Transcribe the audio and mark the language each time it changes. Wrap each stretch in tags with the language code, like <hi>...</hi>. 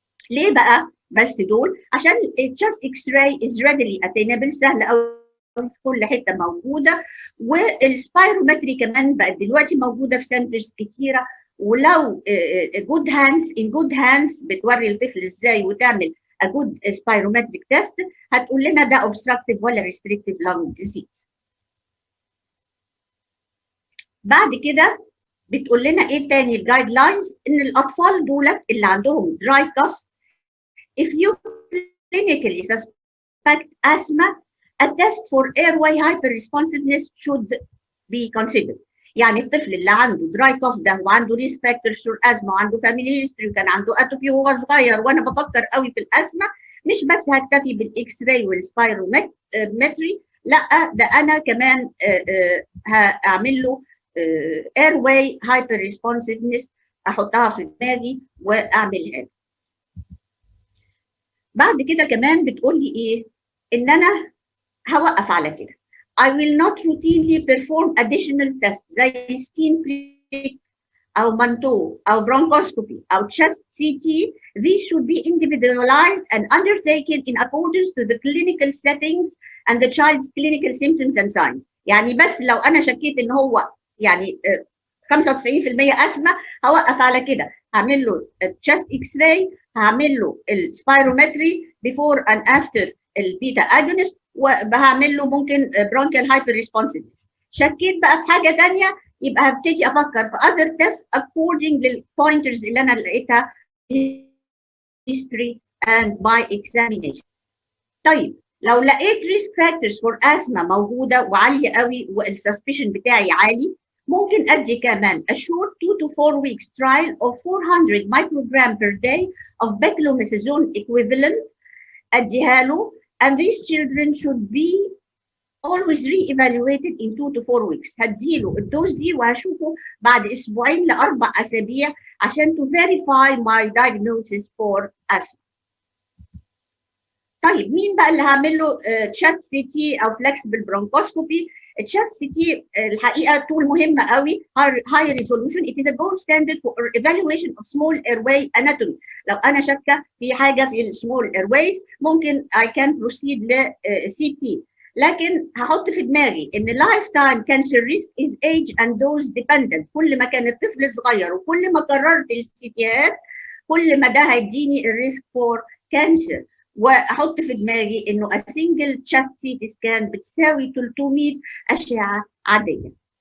<ar>ليه بقى بس دول؟ عشان chest X-ray is readily attainable، سهل قوي في كل حته موجوده، والسبايرومتري كمان بقت دلوقتي موجوده في سنترز كتيره، ولو جود هاندز ان جود هاندز بتوري الطفل ازاي وتعمل</ar> <en>a good spirometric test</en> <ar>هتقول لنا ده obstructive ولا restrictive lung disease. بعد كده بتقول لنا ايه تاني الجايد لاينز؟ ان الاطفال دولت اللي عندهم</ar> <en>dry cough if you clinically suspect asthma a test for airway hyperresponsiveness should be considered.</en> <ar>يعني الطفل اللي عنده dry cough ده وعنده risk factors for asthma وعنده family history وكان عنده اتوبي وهو صغير وانا بفكر قوي في الاسما، مش بس هكتفي بالاكس راي والسبايرومتري، لا ده انا كمان هعمل له</ar> <en>airway hyperresponsiveness</en> <ar>احطها في دماغي واعملها. بعد كده كمان بتقول لي ايه؟ ان انا هوقف على كده.</ar> <en>I will not routinely perform additional tests</en> <ar>زي</ar> <en>skin prick أو منتو أو bronchoscopy أو chest CT. These should be individualized and undertaken in accordance to the clinical settings and the child's clinical symptoms and signs.</en> <ar>يعني بس لو أنا شكيت إن هو يعني 95% أسمى هوقف على كده، هعمل له chest X-ray، هعمل له السبايرومتري</ar> <en>before and after</en> <ar>البيتا اجونست، وهعمل له ممكن برونكيال هايبر ريسبونسيفنس. شكيت بقى في حاجه ثانيه يبقى هبتدي افكر في</ar> <en>other tests</en> <ar>according للبوينترز اللي انا لقيتها</ar> <en>history and by examination.</en> <ar>طيب لو لقيت risk factors for asthma موجوده وعاليه قوي والسسبشن بتاعي عالي ممكن ادي كمان</ar> <en>a short 2 to 4 weeks trial of 400 microgram per day of beclomethasone equivalent</en> <ar>اديها له,</ar> <en>and these children should be always re-evaluated in 2 to 4 weeks.</en> <ar>هديله الدوز دي وهشوفه بعد اسبوعين ل4 اسابيع عشان</ar> <en>to verify my diagnosis for asthma.</en> <ar>طيب مين بقى اللي هعمل له تشات سي تي او فلكسبل برونكوسكوبي؟ التشات سي تي الحقيقه تول مهمه قوي, high resolution.</ar> <en>It is a gold standard for evaluation of small airway anatomy.</en> <ar>لو انا شاكه في حاجه في السمول airways ممكن</ar> <en>I can proceed</en> <ar>ل CT. لكن هحط في دماغي ان</ar> <en>lifetime cancer risk is age and dose dependent.</en> <ar>كل ما كان الطفل صغير وكل ما كررت السيتيات كل ما ده هيديني الريسك فور كانسر. واحط في دماغي انه</ar> <en>a single chest CT scan</en> <ar>بتساوي 300 اشعه عاديه.</ar>